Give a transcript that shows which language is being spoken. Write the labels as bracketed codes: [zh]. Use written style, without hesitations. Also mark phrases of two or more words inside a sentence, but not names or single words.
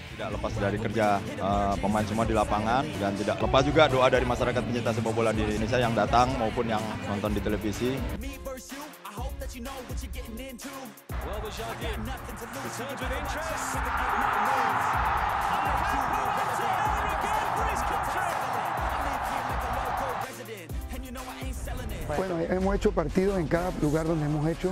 [id] Tidak lepas dari kerja pemain semua di lapangan dan tidak lepas juga doa dari masyarakat pencinta sepak bola di Indonesia yang datang maupun yang nonton di televisi. [es] Bueno, hemos hecho partidos en cada lugar donde hemos hecho.